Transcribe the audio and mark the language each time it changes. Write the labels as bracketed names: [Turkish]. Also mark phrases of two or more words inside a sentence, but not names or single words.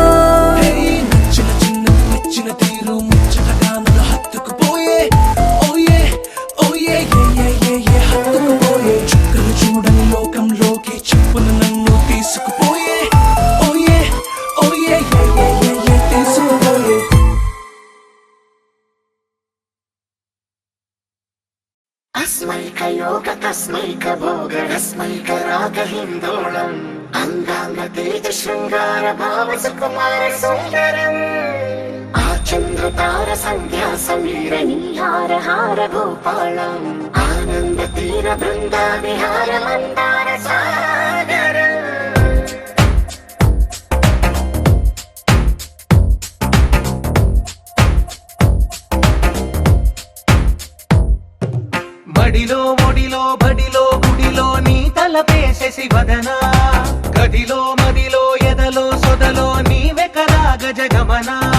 [Telugu] నచ్చిన చిన్న నచ్చిన తీరు ముచ్చటగా నన్ను హత్తుకుపోయే ఓయే ఓయే ఏ హత్తుకుపోయే చుక్కలు చూడని లోకంలోకి చెప్పున నన్ను తీసుకుపోయే ఓయే ఓయే ఏ తీసుకుపోయే [Sanskrit] अस्मैकयोग तस्मैक भोग रस्मैक राग हिन्दोळम् अङ्गाङ्ग तेज शृङ्गार भाव सुकुमार सुन्दरम् आचन्द्रतार सन्ध्या समीर नीहार हार भूपालम् आनन्द तीर बृन्दा विहार मन्दार सागरम् [Telugu] మడిలో ఒడిలో బడిలో గుడిలో నీ తలపేసేసి వదనా గదిలో మదిలో ఎదలో సొదలో నీవే కదా గజగమనా